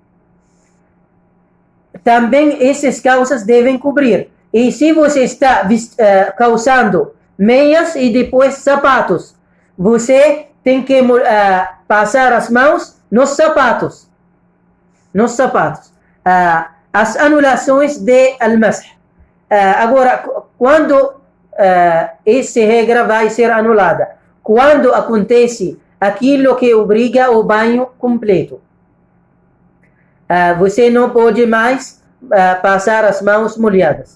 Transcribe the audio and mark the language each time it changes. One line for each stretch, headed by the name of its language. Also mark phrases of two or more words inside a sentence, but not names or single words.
Portuguese: Também essas calças devem cobrir. E se você está calçando meias e depois sapatos, você tem que passar as mãos nos sapatos. As anulações de al-masah. Agora, quando essa regra vai ser anulada? Quando acontece aquilo que obriga o banho completo. Você não pode mais passar as mãos molhadas.